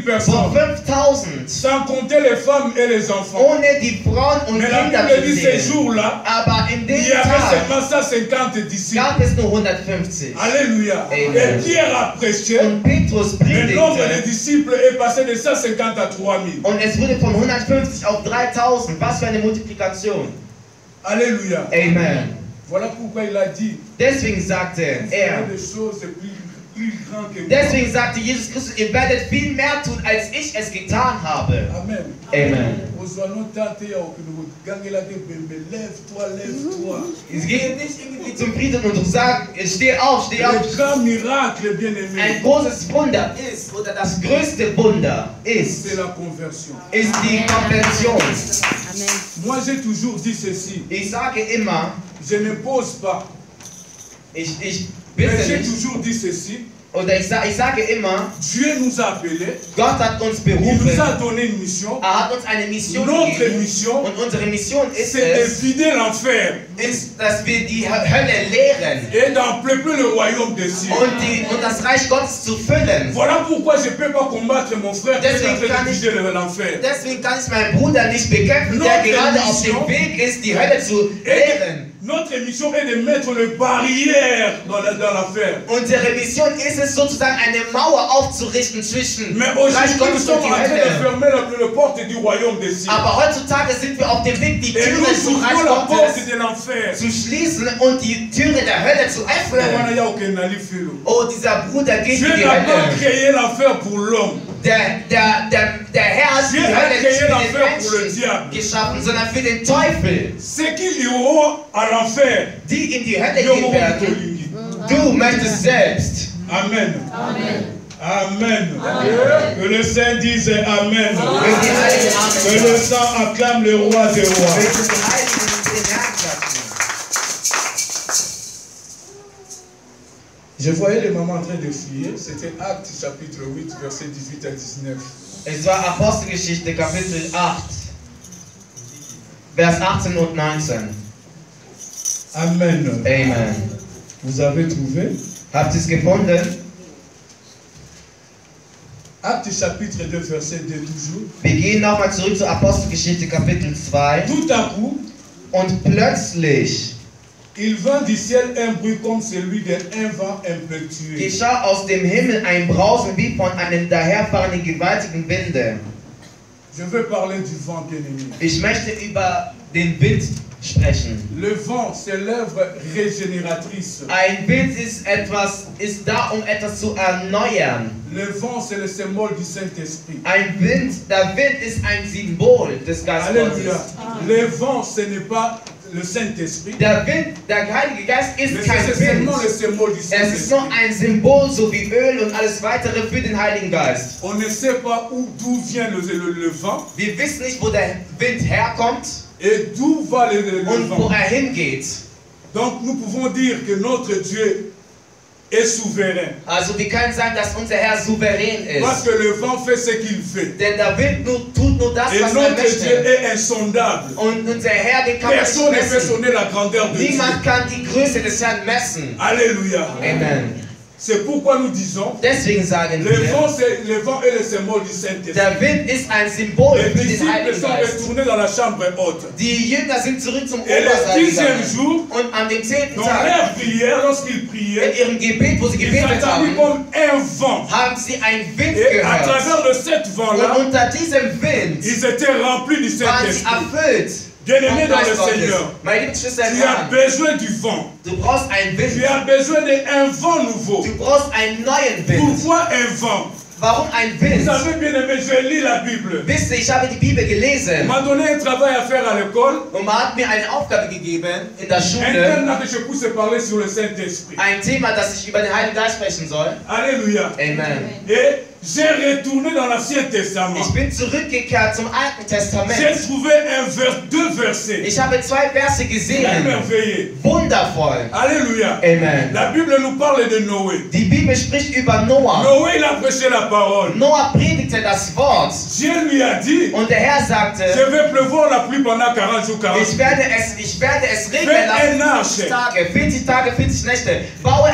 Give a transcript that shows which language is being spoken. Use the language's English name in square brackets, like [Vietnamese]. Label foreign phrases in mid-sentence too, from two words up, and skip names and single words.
[German] vor [French] personnes. 5000, Sans compter les femmes et les enfants. [German] ohne die Frauen und [French] Mais la [German] Kinder [French] Bible [German] zu [French] dit ces [German] sehen. [French] jours-là, [German] Aber in [French] il [German] dem [French] y avait [German] Tag [French] seulement 150 disciples. [German] gab es nur 150. [French] Alléluia. Amen. Et Pierre a prêché. [German] Und Petrus [French] Le nombre des [German] predigte [French] disciples est passé de 150 à 3000. [German] und es wurde von 150 auf 3000. Was für eine Multiplikation. [French] Alléluia. Amen. Voilà pourquoi il a dit [German] Deswegen sagte [French] il [German] er, [French] ferait des choses plus plus grand que moi. [German] Deswegen sagte Jesus Christus, ihr werdet viel mehr tun, als ich es getan habe. Amen. Amen. Ich gehe nicht irgendwie zum Frieden und sage, steh auf, steh auf. [French] Le grand miracle, bien-aimé, [German] Ein großes Wunder ist, oder das größte Wunder ist [French] c'est la conversion. [German] die Konversion. [French] Moi, j'ai toujours dit ceci. [German] Ich sage immer, [French] Je n'impose pas. [German] ich [French] Mais [German] bitte [French] j'ai [German] nicht, [French] toujours dit ceci. [German] oder ich sage immer, [French] Dieu nous a appelés. [German] Gott hat uns [French] Il nous [German] berufen, [French] a donné une mission. [German] hat uns eine Mission [French] Notre [German] gegeben. [French] mission, [German] Und unsere Mission ist [French] c'est de [German] es, [French] vider l'enfer [German] dass wir die Hölle leeren [French] et d'empleupler le royaume des cieux. [German] und das Reich Gottes zu füllen. [French] Voilà pourquoi je ne peux pas combattre mon frère qui est en train de vider l'enfer. [German] Deswegen kann ich meinen Bruder nicht bekämpfen, der [French] Notre [German] gerade auf [French] mission- [German] dem Weg ist, die Hölle zu leeren. [French] Notre mission est de mettre les barrières dans l'enfer. [German] Unsere Mission ist es sozusagen, eine Mauer aufzurichten zwischen [French] Mais [German] Reich [French] aujourd'hui, nous [German] Gottes [French] sommes [German] und [French] en [German] die [French] train de [German] Hölle. [French] fermer la porte du royaume des cieux. [German] Aber heutzutage sind wir auf dem Weg, die [French] Et [German] Türe [French] nous [German] zum Reich [French] ouvrons la porte [German] Gottes [French] de l'enfer. [German] zu schließen und die Türe der Hölle zu [French] Frère, [German] öffnen. [French] voilà, il y a aucun ali filo. [German] Oh, dieser Bruder geht in [French] Dieu [German] die [French] n'a pas [German] Hölle. [French] créé l'enfer pour l'homme. [German] Der Herr hat die [French] Dieu a [German] Hölle nicht [French] créé [German] für [French] l'enfer [German] den [French] pour le [German] Menschen [French] diable. [German] geschaffen, sondern für den Teufel. [French] Ceux qui iront à l'enfer, [German] Die in die Hölle [French] ils [German] gehen [French] auront [German] werden. [French] Catholique. [German] Du möchtest selbst. [French] Amen. Amen. Que le Saint dise Amen. [German] Mögen die Heiligen [French] Que [German] Amen. [French] le sang acclame le roi des rois. [German] Mögen die Heiligen den Herrn klatschen. [French] Je voyais les mamans en train de fuir. C'était Actes chapitre 8, verset 18 à 19. [German] Es war Apostelgeschichte Kapitel 8, Vers 18 und 19. Amen. Amen. [French] Vous avez trouvé? [German] Habt ihr es gefunden? [French] Actes chapitre 2, verset 2 toujours. [German] Wir gehen nochmal zurück zur Apostelgeschichte Kapitel 2. [French] Tout à coup, [German] Und plötzlich [French] il vint du ciel un bruit comme celui d'un vent impétueux. [German] geschah aus dem Himmel ein Brausen wie von einem daherfahrenden gewaltigen Winde. [French] Je veux parler du vent, bien-aimé. [German] Ich möchte über den Wind sprechen. [French] Le vent, c'est l'œuvre régénératrice. [German] Ein Wind ist da, um etwas zu erneuern. [French] Le vent, c'est le symbole du Saint-Esprit. [German] Der Wind ist ein Symbol des Geistes [French] Alléluia. [German] Gottes. [French] Le vent, ce n'est pas le Saint-Esprit. [German] Der Heilige Geist ist [French] Mais [German] kein [French] c'est [German] Wind. [French] seulement le symbole du [German] Es ist [French] Saint-Esprit. [German] nur ein Symbol, so wie Öl und alles weitere für den Heiligen Geist. [French] On ne sait pas d'où vient le vent [German] Wir wissen nicht, wo der Wind herkommt [French] et d'où va le [German] und wo [French] vent. [German] hingeht. [French] Donc nous pouvons dire que notre Dieu est souverain. [German] Also wir können sagen, dass unser Herr souverän [French] Parce [German] ist. [French] que le vent fait ce qu'il fait. [German] Denn der Wind tut nur das, [French] Et [German] was er [French] notre Dieu [German] möchte. [French] est insondable. [German] Und unser Herr, den kann man [French] Personne ne [German] nicht [French] peut [German] messen. [French] sonner la grandeur de Dieu. [German] Niemand kann die Größe des Herrn messen. [French] Alléluia. Amen. C'est pourquoi nous disons, [German] Deswegen sagen [French] le [German] wir, [French] vent est le symbole du Saint-Esprit. [German] der Wind ist ein Symbol [French] Les [German] für den [French] disciples [German] Heiligen [French] sont [German] Geist. [French] retournés dans la chambre haute. [German] Die Jünger sind zurück zum [French] Et le [German] Obersaal [French] 10e [German] gegangen. [French] jour, [German] Und an dem 10. [French] dans [German] Tag, [French] leur prière, lorsqu'ils [German] in [French] priaient, [German] ihrem Gebet, wo sie [French] ils [German] gebetet [French] entendirent [German] haben, [French] comme un vent. [German] haben sie einen Wind [French] Et à [German] gehört. [French] travers de cet vent-là, [German] Und unter diesem Wind [French] ils étaient remplis du [German] waren sie [French] Saint-Esprit. [German] erfüllt. [French] Bien-aimés [German] vom [French] dans [German] Geist [French] le [German] Gottes. [French] Seigneur, [German] Meine lieben Geschwister im [French] tu as [German] Herrn, [French] besoin du vent. [German] du brauchst einen [French] Tu [German] Wind. [French] as besoin d'un vent nouveau. [German] Du brauchst einen neuen Wind. [French] Pourquoi un vent? [German] Warum ein [French] Vous [German] Wind? [French] savez, bien-aimés, je lis la Bible. [German] Wisst ihr, ich habe die Bibel [French] On [German] gelesen [French] m'a donné un travail à faire à l'école. [German] und man hat mir eine Aufgabe gegeben in der [French] Un [German] Schule. [French] thème là que je puisse parler sur le Saint-Esprit. [German] Ein Thema, das ich über den Heiligen Geist sprechen soll. [French] Alléluia. Amen. Et j'ai retourné dans l'Ancien Testament. [German] Ich bin zurückgekehrt zum Alten [French] J'ai [German] Testament. [French] trouvé deux versets. [German] Ich habe zwei Verse gesehen. [French] Merveilleux. [German] Wundervoll. [French] Alléluia. Amen. La Bible nous parle de Noé. [German] Die Bibel spricht über Noah. [French] Noé, il a prêché la parole. [German] Noah predigte das Wort. [French] Dieu lui a dit, [German] Und der Herr sagte, [French] je vais pleuvoir la pluie pendant 40 jours, 40 [German] ich werde es regnen [French] Fais [German] lassen. [French] un arche. [German] 40 Tage, 40 Nächte. Baue